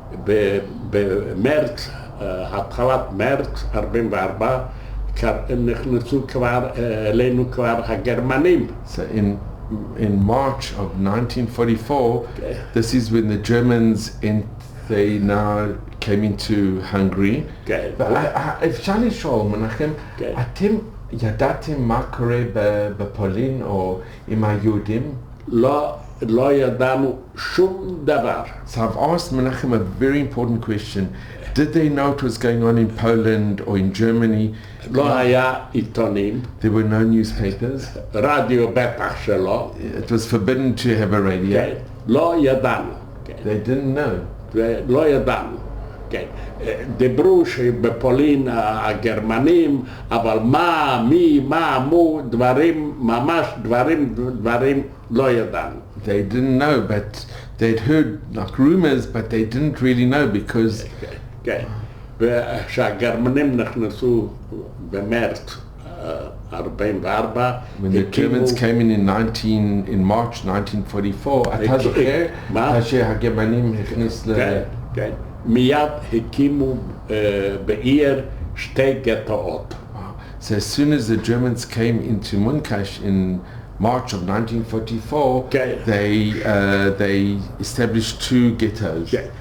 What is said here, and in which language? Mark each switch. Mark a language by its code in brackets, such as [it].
[he] ובמרץ, התחלת מרץ 44, נכנסו כבר אלינו כבר הגרמנים. [en] So in March of 1944, this is when the Germans they now came into Hungary. [he] אפשר לשאול, מנחם, אתם ידעתם מה קורה בפולין או עם היהודים? לא ידענו שום דבר. [en] So I've asked Menachem a very important question. Did they know what was going on in Poland or in Germany? [he] לא היה עיתונים. [en] There were no newspapers. [he] רדיו בטח שלא. [en] It was forbidden to have a radio. [he] לא ידענו. [en] They didn't know. [he] לא ידענו. דיברו שבפולין הגרמנים, אבל מה, דברים, ממש דברים לא ידענו. [en] They didn't know, but they'd heard like rumors, but they didn't really know because... [he] כן, וכשהגרמנים נכנסו במרץ 44, [en] when the Germans came in March 1944, [he] אתה זוכר שהגרמנים הכניס כן, מיד הקימו בעיר שתי גטאות. [en] So as soon as the Germans came into Munkash in March of 1944, they established two ghettos.